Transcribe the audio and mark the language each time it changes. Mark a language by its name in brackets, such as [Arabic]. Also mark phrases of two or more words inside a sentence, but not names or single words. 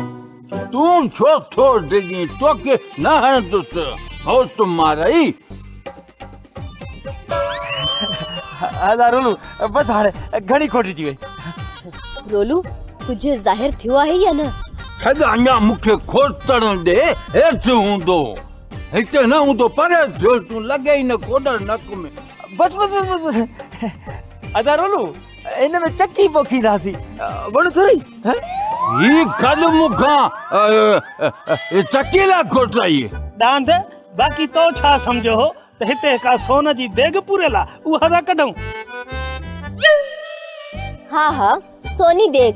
[Hindi] तुम छोड़ देगी तो के ना है तो हो तुम्हारा ही [Sindhi] अदा रोलू बस हाणे घणी खोटिजी वई। रोलू कुझु ज़ाहिर थियो आहे या न? छॾ अञा मूंखे खोटण ॾे, हेठि हूंदो हिते न हूंदो परे थियो, तूं लॻे ई न खोटण नक में। बस बस बस बस बस अदा रोलू इन में चकी पोखींदासीं गुण थोरी। ही कल मूंखां चकी लाइ खोटाई दांद। बाक़ी तो छा सम्झो हो त हिते का सोन जी देग पूरेला उहा था कढूं? हा हा सोनी देग।